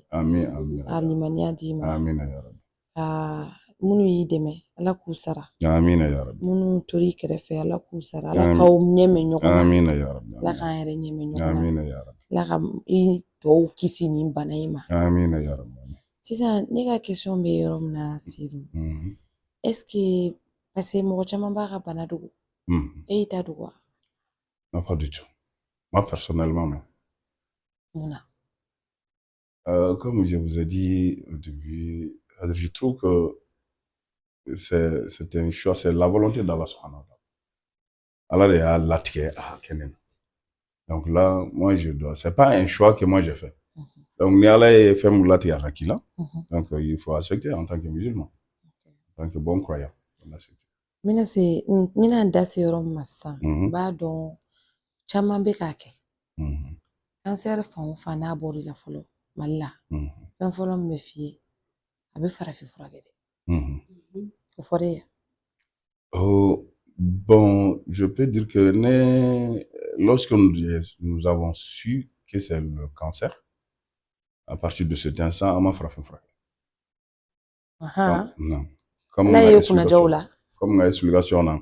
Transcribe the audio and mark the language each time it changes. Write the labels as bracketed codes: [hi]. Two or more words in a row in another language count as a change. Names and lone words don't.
[bm] Amin. a limaniya d'i ma. [ar] آمين يا ربي. [bm] Ka minnu y'i dɛmɛ Ala k'u sara. [ar] آمين يا ربي. [bm] Minnu tor'i kɛrɛfɛ Ala k'u sara. Ala k'aw ɲɛmɛ ɲɔgɔn na. [ar] آمين يا ربي. [bm] Ala k'an yɛrɛ ɲɛmɛ ɲɔgɔn na. [ar] آمين يا ربي. [bm] Ala ka i tɔw kisi nin bana in ma. [ar] آمين يا ربي. [bm] Sisan ne ka question bɛ yɔrɔ min na Seydou. [fr] Est-ce que parce que [bm] mɔgɔ caman b'a ka bana dogo. E y'i ta dogo wa? [fr] Non, pas du tout. Moi personnellement, non. [bm] Munna? [fr] Comme je vous ai dit au début, je trouve que c'est un choix, c'est la volonté d'Allah [ar] سبحانه وتعالى. [bm] Allah de y'a latigɛ a kɛ ne na. [fr] Donc là, moi je dois, c'est pas un choix que moi j'ai fait. [bm] Donc ni Allah ye fɛn min latigɛ a ka k'i la, donc [fr] il faut accepter en tant que musulman, en tant que bon croyant. [bm] Mina n da se yɔrɔ min ma sisan, n b'a dɔn caman bɛ k'a kɛ. Cancer fan o fan n'a bɔr'i la fɔlɔ Mali la, fɛn fɔlɔ min bɛ f'i ye a bɛ farafin furakɛ de. O fɔra e ye? [fr] Bon, je peux dire que lorsque nous avons su que c'est le cancer, à partir de cet instant, on m'a frappé. Non. Comme une explication.